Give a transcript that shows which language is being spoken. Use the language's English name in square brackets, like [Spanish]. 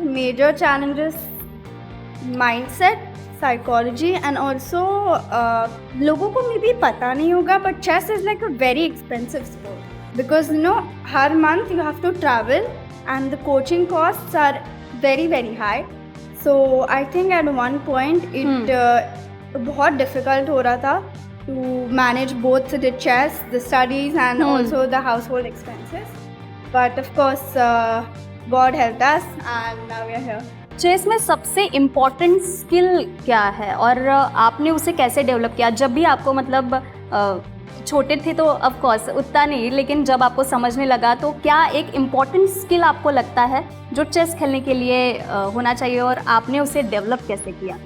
[English] major challenges mindset, psychology and also [Hindi] लोगों को [English] maybe [Hindi] पता नहीं होगा [English] But chess is like a very expensive sport because you know हर month you have to travel and the coaching costs are very very high. So I think at one point it [Hindi] बहुत difficult हो रहा था [English] to manage both the chess, the studies and also the household expenses. But of course, God helped us and now we are here. [Hindi] Chess में सबसे important skill क्या है और आपने उसे कैसे डेवलप किया? जब भी आपको मतलब छोटे थे तो ऑफ कोर्स उतना नहीं, लेकिन जब आपको समझने लगा तो क्या एक इम्पॉर्टेंट स्किल आपको लगता है जो चेस खेलने के लिए होना चाहिए और आपने उसे डेवलप कैसे किया?